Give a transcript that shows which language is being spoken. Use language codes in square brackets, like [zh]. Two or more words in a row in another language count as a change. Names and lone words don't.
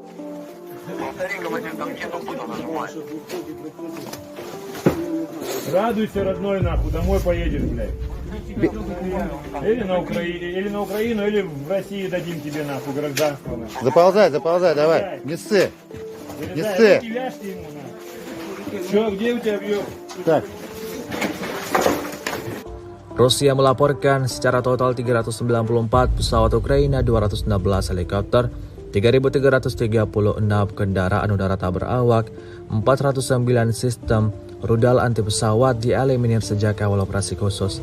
[ru] Радуйся, родной, нахуй, домой поедешь, блядь. Или на Украину, или в России дадим тебе, нахуй, гражданство, нахуй. Заползай, давай. Не ссы. Залезай, руки вяжьте ему, нахуй. Чё, где у тебя бьет? Так. [id] Rusia melaporkan secara total 394 pesawat Ukraina, 216 helikopter, 3.336 kendaraan udara tak berawak, 409 sistem rudal anti pesawat dieliminir sejak awal operasi khusus.